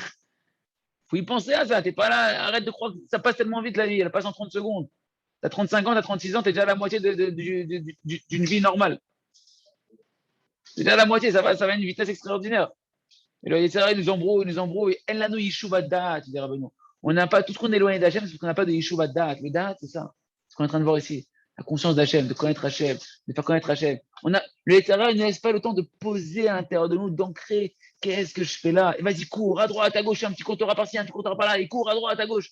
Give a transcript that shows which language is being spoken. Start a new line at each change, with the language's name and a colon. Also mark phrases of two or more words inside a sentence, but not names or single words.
French: Faut y penser à ça. T'es pas là, arrête de croire que ça passe tellement vite la vie, elle passe en 30 secondes. T'as 35 ans, t'as 36 ans, t'es déjà à la moitié d'une vie normale. T'es déjà à la moitié, ça va à une vitesse extraordinaire. Et le Yetzirah, il nous embrouille.
Hebrew: אין לנו ישוב דעת,
French: dit Rabbeinu. On n'a pas, tout ce qu'on est éloigné d'Hachem, c'est parce qu'on n'a pas de
Hebrew: ישוב דעת.
French: Le da'at, c'est ça. Ce qu'on est en train de voir ici. La conscience d'Hachem, de connaître Hachem, de faire connaître Hachem. Le Yetzirah, il ne laisse pas le temps de poser à l'intérieur de nous, d'ancrer. Qu'est-ce que je fais là? Et vas-y, cours, à droite, à gauche, un petit compteur par-ci, un petit compteur par-là, et cours à droite, à gauche.